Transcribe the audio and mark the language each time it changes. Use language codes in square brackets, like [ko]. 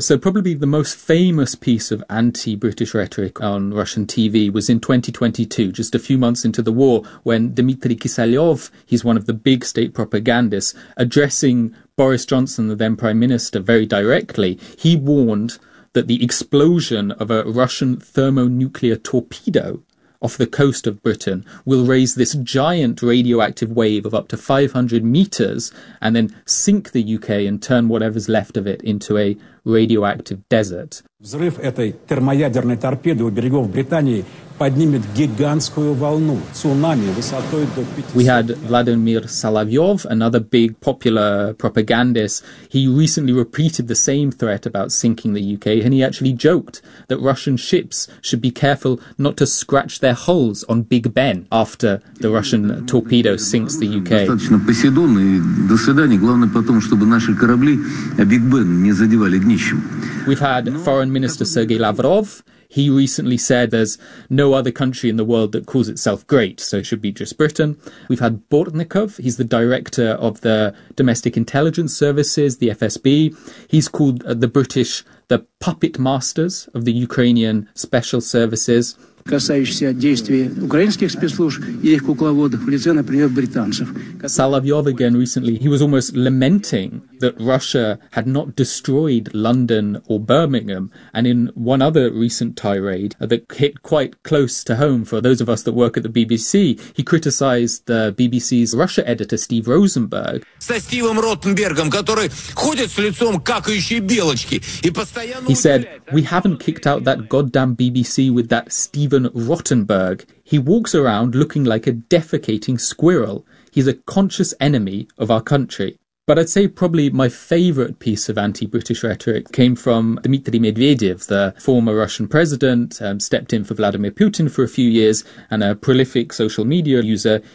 [en] So probably the most famous piece of anti-British rhetoric on Russian TV was in 2022, just a few months into the war, when Dmitry Kiselyov, he's one of the big state propagandists, addressing Boris Johnson, the then Prime Minister, very directly, he warned that the explosion of a Russian thermonuclear torpedo off the coast of Britain will raise this giant radioactive wave of up to 500 metres and then sink the UK and turn whatever's left of it into a radioactive desert. [ru] Взрыв этой термоядерной торпеды у берегов Британии поднимет гигантскую волну, цунами высотой до 500. [en] We had Vladimir Solovyov, another big popular propagandist. He recently repeated the same threat about sinking the UK, and he actually joked that Russian ships should be careful not to scratch their hulls on Big Ben after the Russian torpedo sinks the UK. [ru] Достаточно Посейдон и до свидания. Главное потом, чтобы наши корабли Биг Бен не задевали днищем. [en] We've had Foreign Minister Sergei Lavrov. He recently said there's no other country in the world that calls itself great, so it should be just Britain. We've had Bortnikov. He's the director of the Domestic Intelligence Services, the FSB. He's called the British the puppet masters of the Ukrainian special services. [ru] касающиеся действий украинских спецслужб и их кукловодов в лице, например, британцев. [en] Соловьев, again recently, he was almost lamenting that Russia had not destroyed London or Birmingham, and in one other recent tirade that hit quite close to home for those of us that work at the BBC, he criticized the BBC's Russia editor Steve Rosenberg. [ru] Со Стивом Ротенбергом, который ходит с лицом какающей белочки и постоянно... [en] He said, "We haven't kicked out that goddamn BBC with that Steven Rottenberg. He walks around looking like a defecating squirrel. He's a conscious enemy of our country." But I'd say probably my favourite piece of anti-British rhetoric came from Dmitry Medvedev, the former Russian president, stepped in for Vladimir Putin for a few years and a prolific social media user.